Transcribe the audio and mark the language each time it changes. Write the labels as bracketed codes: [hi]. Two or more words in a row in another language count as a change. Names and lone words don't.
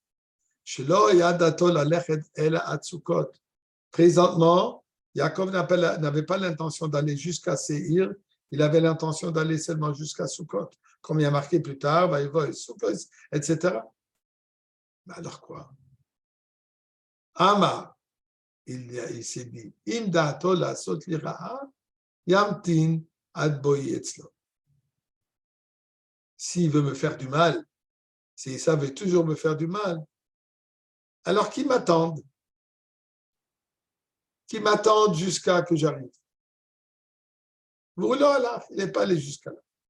[fr] Présentement, Yaakov n'avait pas l'intention d'aller jusqu'à Seir, il avait l'intention d'aller seulement jusqu'à Sukkot, comme il y a marqué plus tard, etc. Mais alors quoi? Ama, il s'est dit, [he] אם דעתו לעשות לי רעה ימתין עד בואי אצלו. [fr] S'il veut me faire du mal, s'il savait toujours me faire du mal, alors qu'il m'attende jusqu'à que j'arrive. Voilà, il n'est pas allé jusqu'à là.